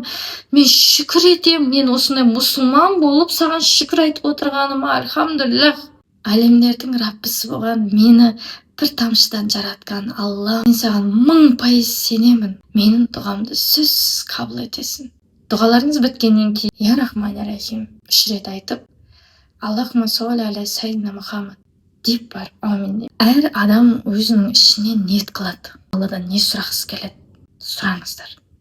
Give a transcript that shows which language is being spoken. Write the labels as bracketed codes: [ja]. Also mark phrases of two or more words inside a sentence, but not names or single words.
[kk] Мен шүкір етем, мен осындай мұсылман болып саған шүкір айтып отырғаныма, альхамдулиллах. Әлемдердің Раббысы болған мені бір тамшыдан жаратқан Алла, мен саған 1000% сенемін. Менің дұғамды сөзсіз қабыл етесің. Дұғаларыңыз біткеннен кейін [ar] يا رحمن يا رحيم [kk] 3 рет айтып, [ar] اللهم صل على سيدنا محمد [kk] деп барып амин деп. Әр адам өзінің ішінен ниет қылады. Алладан не сұрағысы келеді, сұраңыздар.